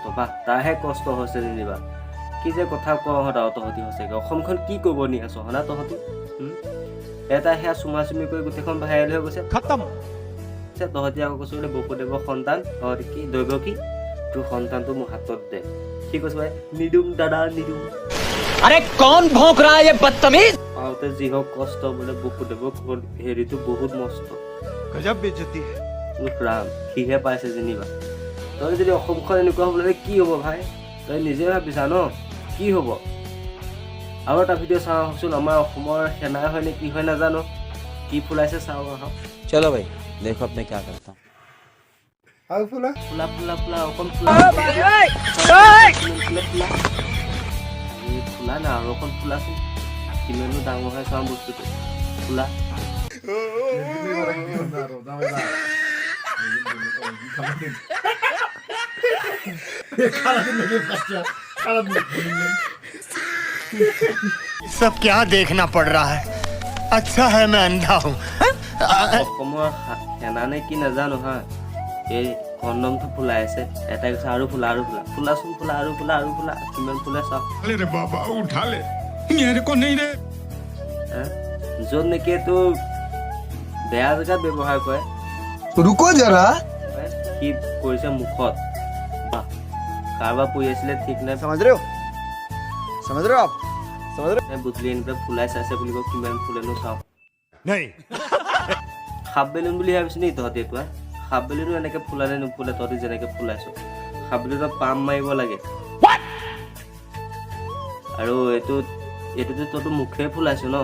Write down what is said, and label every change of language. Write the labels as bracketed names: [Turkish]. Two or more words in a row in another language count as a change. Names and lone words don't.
[Assamese] বাহ, তাৰহে কষ্ট হৈছে যেনিবা। কি যে কথা কোৱা তহঁতি হৈছেগে। অসমখন কি কৰিব নি আছ হনা তহঁতি? এটা সেয়া চুমা চুমি কৰি গোটেইখন ভাইৰেল হৈ গৈছে। তহঁতি আকৌ কৈছো বোলে বসুদেৱৰ সন্তান, তহঁতি কি দৈৱকী, তোৰ সন্তানটো মোৰ হাতত দে। কি কৈছো ভাই? নিদুং দাদা নিদুং। [Hindi] अरे कौन भौंक रहा है ये बदतमीज? [Assamese] পাওঁতে যি হওক কষ্ট বোলে বসুদেৱৰ হেৰিটো বহুত মস্ত। [Hindi] गजब बेइज्जती है। [Assamese] ৰাম, সিহে পাইছে যেনিবা। তই যদি অসমখন এনেকুৱা হ'বলৈ কি হ'ব ভাই? তই নিজে ভাবিছা ন কি হ'ব? আৰু এটা ভিডিঅ' চাওঁ আহকচোন। আমাৰ অসমৰ সেনা হয় নে কি হয় নাজানো, কি ফুলাইছে চাওঁ আহক। [Hindi] चलो भाई देखो अब मैं क्या करता हूँ। [Assamese] ফুলা অকণ ফুলা ফুলা না, আৰু অকণ ফুলাচোন। কিমানো ডাঙৰ হয় চাওঁ বস্তুটো। ফুলা [Hindi] सब क्या देखना पड़ रहा है? अच्छा है मैं अंधा हूँ। [Assamese] অসমৰ সেনা নে কি নাজানো হা, এই কণ্ডমটো ফুলাই আছে। এটাই কৈছে আৰু ফুলা ফুলাচোন, ফুলা আৰু ফুলা কিমান ফুলে চাওঁ। [Hindi] अरे बाबा उठा ले, मेरे को नहीं रे। [Assamese] য'ত নেকি এইটো বেয়া জেগাত ব্যৱহাৰ কৰে। [Hindi] रुको जरा। [Assamese] সি কৰিছে মুখত। বাহ, কাৰোবাৰ পৰি আছিলে ঠিক নাই। [Hindi] समझ रहे हो आप? [Assamese] বুটলি এনেকৈ ফুলাই চাইছে বুলি কয়। কিমান ফুলেনো চাওঁ। [Hindi] नहीं। [Assamese] সাপ বেলুন বুলি ভাবিছো নি তহঁতি? এইটো সাপ বেলুনো এনেকে ফুলালে নুফুলে। তহঁতি যেনেকে ফুলাইছ সাপ বেলুনত পাম মাৰিব লাগে। আৰু এইটোতো তইতো মুখে ফুলাইছ ন।